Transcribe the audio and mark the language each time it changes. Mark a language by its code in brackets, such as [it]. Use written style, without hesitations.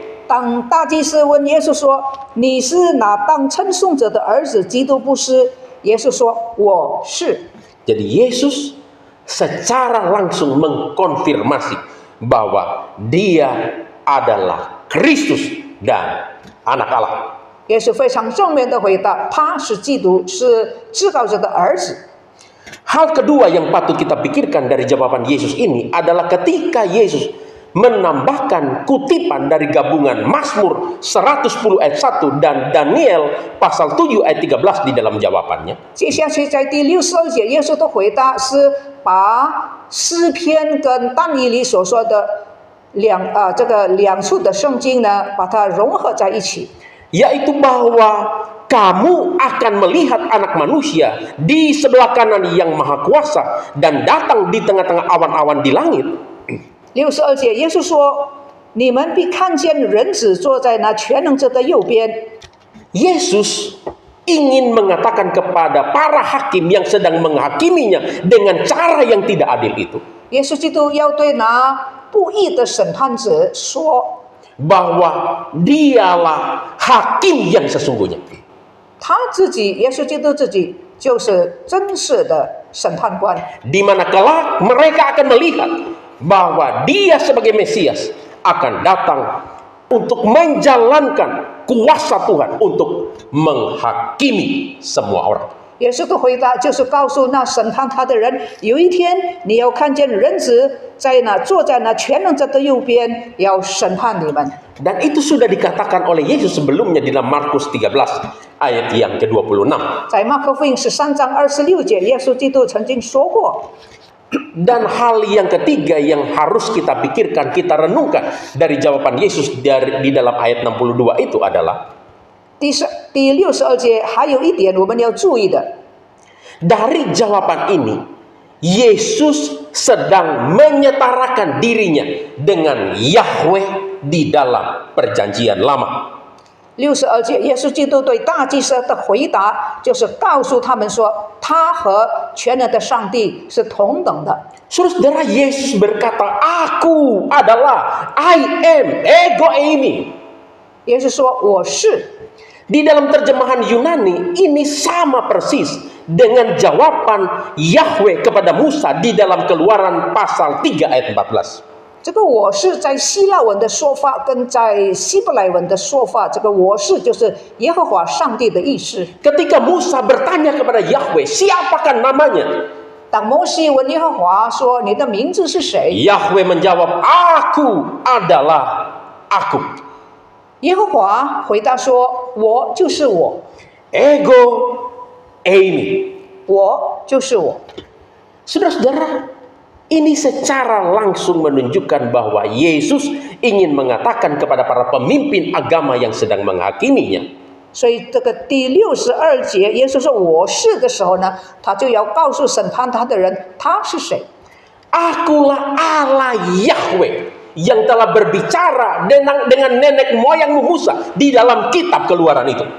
[zh] 当大祭司问耶稣说：“你是哪当称颂者的儿子？” 基督不是。耶稣说：“我是。” [id] Jadi Yesus secara langsung mengkonfirmasi bahwa dia adalah Kristus dan anak Allah. [zh] 耶稣非常正面的回答：“他是基督，是至高者的儿子。” [id] Hal kedua yang patut kita pikirkan dari jawaban Yesus ini adalah ketika Yesus menambahkan kutipan dari gabungan Mazmur 110 ayat 1 dan Daniel pasal 7 ayat 13 di dalam jawabannya. [zh] 接下去在第62节，耶稣的回答是把诗篇跟但以理所说的这个2处的圣经呢，把它融合在一起。 [id] Yaitu bahwa kamu akan melihat anak manusia di sebelah kanan yang maha kuasa dan datang di tengah-tengah awan-awan di langit. [zh] 62节，耶稣说：“你们必看见人子坐在那全能者的右边。” [id] Yesus ingin mengatakan kepada para hakim yang sedang menghakiminya dengan cara yang tidak adil itu, [zh] 耶稣基督要对那不义的审判者说， [id] bahwa dialah hakim yang sesungguhnya. [zh] 他自己，耶稣基督自己就是真实的审判官。 [id] Di mana kelak mereka akan melihat bahwa dia sebagai Mesias akan datang untuk menjalankan kuasa Tuhan untuk menghakimi semua orang. [zh] 耶稣的回答就是告诉那审判他的人，有一天你要看见人子在那坐在那全能者的右边，要审判你们。 [id] Dan itu sudah dikatakan oleh Yesus sebelumnya di dalam Markus 13 ayat yang ke-26. [zh] 在马可福音13章26节，耶稣基督曾经说过。 [id] Dan hal yang ketiga yang harus kita pikirkan, kita renungkan dari jawaban Yesus di dalam ayat 62 itu adalah [zh] 第62节还有一点我们要注意的， [id] dari jawaban ini Yesus sedang menyetarakan dirinya dengan Yahweh di dalam perjanjian lama. [zh] 62节，耶稣基督对大祭司的回答就是告诉他们说，他和全能的上帝是同等的。 [id] Saudara, Yesus berkata, aku adalah, [en] I am, [el] ego eimi. [zh] 耶稣说我是。 [id] Di dalam terjemahan Yunani ini sama persis dengan jawaban Yahweh kepada Musa di dalam Keluaran pasal 3 ayat 14. [zh] 这个我是在希腊文的说法跟在希伯来文的说法，这个我是就是耶和华上帝的意思。 [id] Ketika Musa bertanya kepada Yahweh, siapakah namanya? [zh] 当摩西问耶和华说：“你的名字是谁？” [id] Yahweh menjawab, aku adalah aku. [zh] 耶和华回答说：“我就是我， [el] Ego eimi. [zh] 我就是我。” [id] Saudara-saudara, ini secara langsung menunjukkan bahwa Yesus ingin mengatakan kepada para pemimpin agama yang sedang menghakiminya, [zh] 所以这个第62节，耶稣说“我是”的时候呢，他就要告诉审判他的人他是谁。 [id] Akulah Allah Yahweh yang telah berbicara dengan nenek moyangmu Musa di dalam kitab Keluaran itu.